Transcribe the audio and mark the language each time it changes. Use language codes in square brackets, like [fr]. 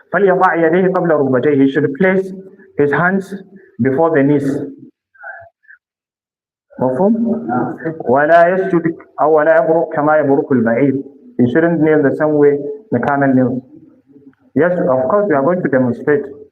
[ar] فَلْيَضَعْ يَدَيْهِ قَبْلَ رُكْبَتَيْهِ, [en] he should place his hands before the knees. [ar] مفهوم؟ ولا يسجد أو ولا يبرك كما يبرك البعير. [en] He shouldn't kneel the same way the camel kneels. Yes, of course, we are going to demonstrate.